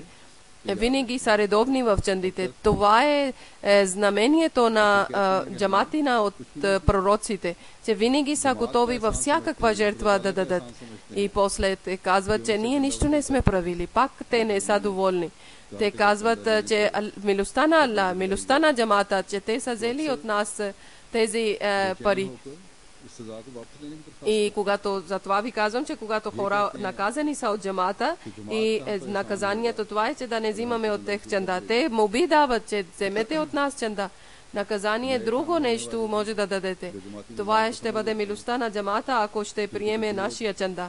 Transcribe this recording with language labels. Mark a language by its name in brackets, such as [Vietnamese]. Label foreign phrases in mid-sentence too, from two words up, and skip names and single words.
[Bulgarian] Винаги са редовни в чандите. Това е знамението на джаматина от пророците, че винаги са готови във всякаква жертва да дадат. И после те казват, че ние нищо не сме правили. Пак те не са доволни. Те казват, че милостта на Аллах, милостта на джамата, че те са взели от нас тези пари. [Urdu] سزا کو واپس لینے کی طرف [Bulgarian] И когато, затова ви казвам, че когато хора наказани са от джамата и наказанието това е, че да не взимаме от тях чанда. Те моби дават, че вземете от нас чанда. Наказание друго нещо може да дадете. Това ще бъде милостта на джамата, ако ще приеме нашия чанда.